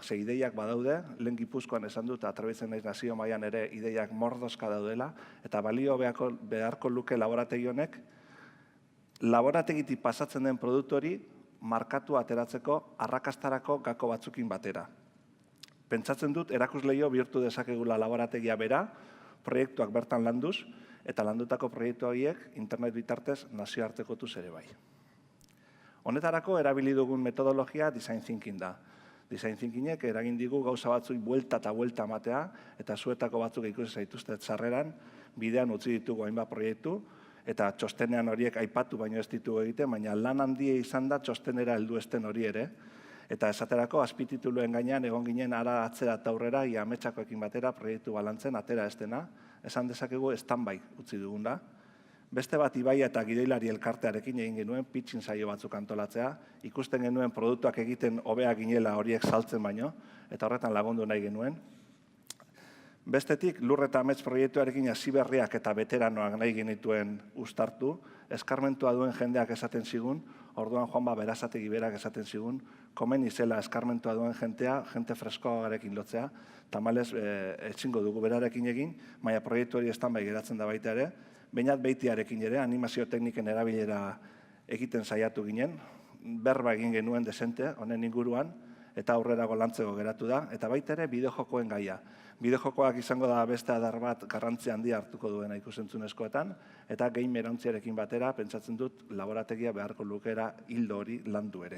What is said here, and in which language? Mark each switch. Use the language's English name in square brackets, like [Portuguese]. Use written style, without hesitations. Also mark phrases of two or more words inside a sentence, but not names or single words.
[Basque] Ze ideiak badaude, lehen Gipuzkoan esan dut, atrabitzen naiz nazio mailan ere ideiak mordoska daudela, eta balio beharko luke laborategi honek, laborategitik pasatzen den produktu hori markatu ateratzeko arrakastarako gako batzukin batera. Pentsatzen dut, erakusleio bihurtu dezakegula laborategia bera, proiektuak bertan landuz, eta landutako proiektu horiek internet bitartez nazioartekotuz ere bai. Honetarako erabili dugun metodologia [English] design thinking [Basque] da. [English] Design thinkingek [Basque] eragin digu gauza batzuk buelta eta buelta ematea, eta zuetako batzuk ikusi zaituzte sarreran, bidean utzi ditugu hainbat proiektu, eta txostenean horiek aipatu baino ez ditugu egiten, baina lan handia izan da txostenera heldu esten hori ere, eta esaterako azpitituluen gainean egon ginen ara atzera eta aurrera, ia ametsakoekin batera proiektu balantzen atera estena, esan dezakegu stand-by utzi dugun da. Beste bat Ibai eta Gidoilari elkartearekin egin genuen pitching saio batzuk antolatzea, ikusten genuen produktuak egiten hobea ginela horiek saltzen baino, eta horretan lagundu nahi genuen. Bestetik, Lur eta Amets proiektuarekin hasi berriak eta veteranoak nahi genituen uztartu, eskarmentua duen jendeak esaten zigun, orduan Juanba Berazategi berak esaten zigun, komen izela eskarmentua duen jentea, jente freskoagarekin lotzea, tamalez etxingo dugu berarekin egin, baina proiektu hori stand-by geratzen da baita ere, Beñat Beitiarekin ere, animazio tekniken erabilera egiten saiatu ginen, berba egin genuen desente, honen inguruan, eta aurrerago lantzeko geratu da, eta baita ere bideojokoen gaia. Bideojokoak izango da beste adar bat garrantzia handia hartuko duena ikusentzunezkoetan, eta gamer ontziarekin batera, pentsatzen dut, laborategia beharko lukera hildo hori landu ere.